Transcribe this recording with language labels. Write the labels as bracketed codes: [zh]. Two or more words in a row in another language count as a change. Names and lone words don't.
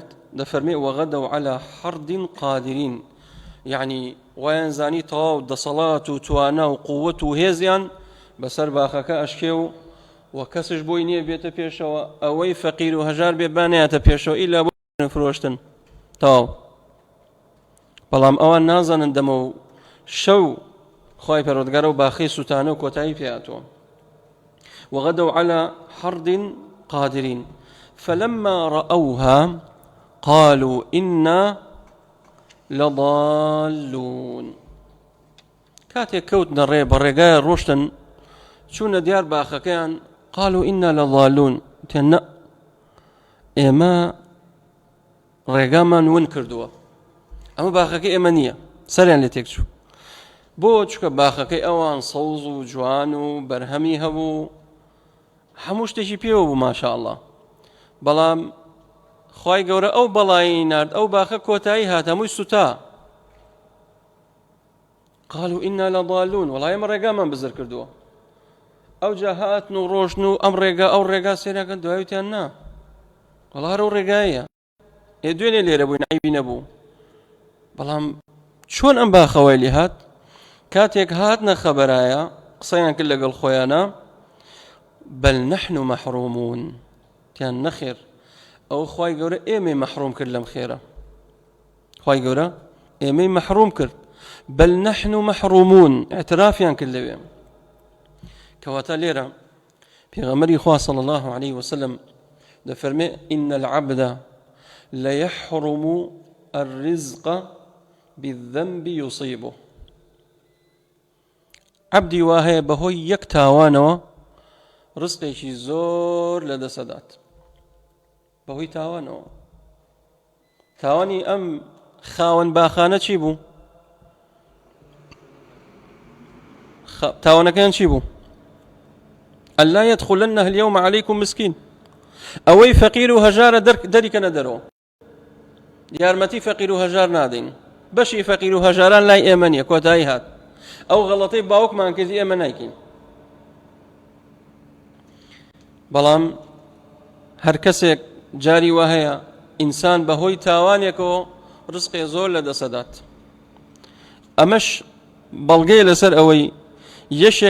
[ckb] دەفەرمێ [ar] وغدوا على حرد قادرين [ckb] يعني وایان زانی تەواو دەسەڵات و توانا و قووەت و هێزیان بەسەر باخەکە ئەشکێ و کەسش بۆی نییە بێتە پێشەوە ئەوەی فەقیر و هەژار بێ بانەیەتە پێشەوە ئیلا بۆ فرۆشتن تەواو. بەڵام ئەوان نازانن دەمە و شەو خوای پەروەردگار و باخی سوتانە و کۆتایی پێهاتووە. [ar] وغدوا على حرد قادرين فلما رأوها قالوا إنا لضالون [ckb] كاتێک کەوتنە ڕێ بە ڕێگایە ڕۆشتن چوونە دیار باخەکەیان [ar] قالوا إنا لضالون [ckb] تێنە ئێمە ڕێگامان ون کردووە ئەمە باخەکەی ئێمە نییە سەریان لێ تێک چوو بۆ چکە باخەکەی ئەوان سەوز و جوان و بەرهەمی هەبوو هەموو شتێکی پێوە بوو [ar] ماشاء الله [ckb] بەڵام خوای گەورە ئەو بەڵایی نارد ئەو باخە کۆتایی هات هەمووی سوتا [ar] قالوا إنا لضالون [ckb] وڵای ئێمە ڕێگامان بزر کردووە ئەو جا هاتن و ڕۆژن و ئەم ڕێگا ئەو ڕێگا سێراکەن دوایوتیان نا وەڵا هەر ئەو ڕێگایە دوێنێ لێرە بووین عیبی نەبوو بەڵام چۆن ئەم باخەوەی لێ هات کاتێک هاتنە خەبەرایە قسەیان کرد لەگەڵ خۆیانە [ar] بەل نەحن مەحرومون [ckb] تیان نەخێر ئەو خوای گەورە ئێمەی مەحروم کرد لەم خێرە خوای گەورە ئێمەی مەحروم کرد [ar] بەل نەحن مەحرومون [ckb] اعترافیان کرد لەوێ کەواتە لێرە پێغەمبەری خوا [ar] صلی الله عليه وسلم [ckb] دەفەرمێ [ar] إن العبد ليحرم الرزق بالذنب يصيبه [ckb] عبدی وهەیە بەهۆی یەک تاوانەوە ڕزقێکی زۆر لەدەسەدات بەهۆی تاوانەوە تاوانی ئەم خاوەن باخانە چی بوو تاوانەکەیان چی بوو [ar] ألا يدخلنه اليوم عليكم مسكين [ckb] ئەوەی فەقیر و هەژارە دەریکەنە دەرەوە یارمەتی فەقیر و هەژار نادەین بەشی فەقیر و هەژاران لای ئێمە نییە کۆتایی هات ئەو غەڵەتەی باوکمان کردی ئێمە نایکەین بەڵام هەر کەسێک جاری وا هەیە ئینسان بەهۆی تاوانێکەوە ڕزقێ زۆر لەدەسەدات ئەمەش بەڵگەی لەسەر ئەوەی یەشێک